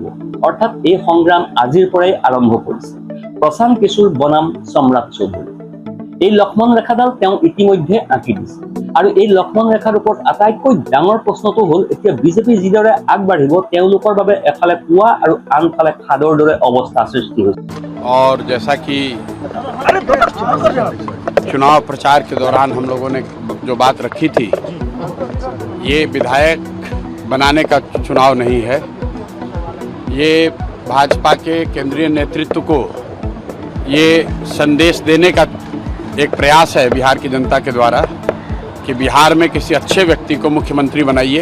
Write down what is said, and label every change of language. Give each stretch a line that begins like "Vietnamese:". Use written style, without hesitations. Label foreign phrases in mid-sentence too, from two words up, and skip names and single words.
Assamese: অৰ্থাৎ এই সংগ্ৰাম আজিৰ পৰাই আৰম্ভ কৰিছে। প্ৰশান্ত কিশোৰ বনাম সম্ৰাট চৌধুৰী, এই লক্ষ্মণ ৰেখাডাল তেওঁ ইতিমধ্যে আঁকি দিছে। আৰু এই লক্ষ্মণ ৰেখাৰ ওপৰত আটাইতকৈ ডাঙৰ প্ৰশ্নটো হ'ল এতিয়া বিজেপি যিদৰে আগবাঢ়িব তেওঁলোকৰ বাবে এফালে কুঁৱা আৰু আনফালে খাদৰ দৰে অৱস্থা সৃষ্টি হৈছে।
Hindi: और जैसा कि चुनाव प्रचार के दौरान हम लोगों ने जो बात रखी थी, ये विधायक बनाने का चुनाव नहीं है, ये भाजपा के केंद्रीय नेतृत्व को ये संदेश देने का एक प्रयास है बिहार की जनता के द्वारा कि बिहार में किसी अच्छे व्यक्ति को मुख्यमंत्री बनाइए।